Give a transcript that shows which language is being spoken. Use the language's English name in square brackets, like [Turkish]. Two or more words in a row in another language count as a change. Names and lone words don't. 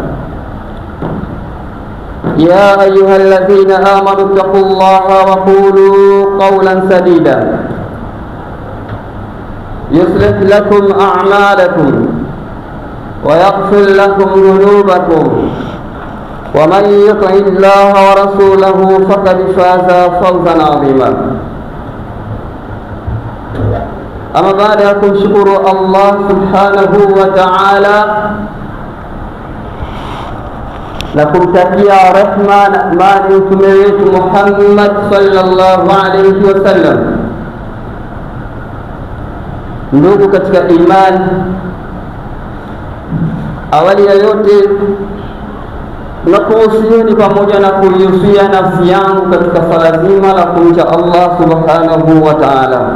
[Arabic] يا أيها الذين آمنوا اتقوا الله وقولوا قولا سديدا يصلح لكم أعمالكم ويغفر لكم ذنوبكم، ومن يطع الله ورسوله فقد فاز فوزا عظيما. أما بعد، شكر الله سبحانه وتعالى [Swahili] na kumtakia rehma na amani mtume wetu Muhammad [Arabic] صلى الله عليه وسلم. [Swahili] Ndugu katika imani, awali ya yote nakuhusieni pamoja na kuihusia nafsi yangu katika swala zima la kumcha Allah [Arabic] سبحانه وتعالى.